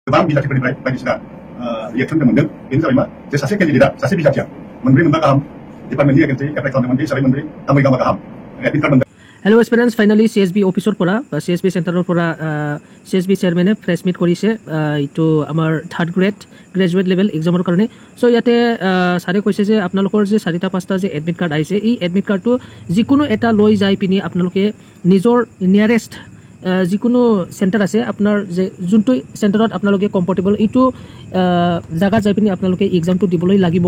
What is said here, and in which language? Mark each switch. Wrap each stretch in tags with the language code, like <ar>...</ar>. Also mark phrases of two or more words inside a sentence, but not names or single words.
<brx>गोबां बिजाथिफोरनिफ्राय बायदिसिना रिएक्सन जों मोनदों बेनो जाबाय मा जे सासे केन्डिडेटआ सासे बिजाथिया मोनब्रै मोनबा गाहाम डिपार्टमेन्टनि एगेन्सै एप्लाइ खालामदोंमोन बे हिसाबै मोनब्रै गांब्रै गांबा गाहाम एडमिट कार्ड मोनदों।</brx> <en>hello aspirants finally</en> <as>CSB অফিসৰ পৰা CSB চেণ্টাৰৰ পৰা CSB চেয়াৰমেনে প্ৰেছ মিট কৰিছে এইটো আমাৰ থাৰ্ড গ্ৰেজুৱেট লেভেল এক্সামৰ কাৰণে। চ' ইয়াতে ছাৰে কৈছে যে আপোনালোকৰ যে 4টা 5টা যে এডমিট কাৰ্ড আহিছে এই এডমিট কাৰ্ডটো যিকোনো এটা লৈ যাই পিনি আপোনালোকে নিজৰ নিয়াৰেষ্ট যিকোনো চেণ্টাৰ আছে আপোনাৰ যে যোনটো চেণ্টাৰত আপোনালোকে কমফৰ্টেবল এইটো জাগাত যাই পিনি আপোনালোকে এক্সামটো দিবলৈ লাগিব।</as>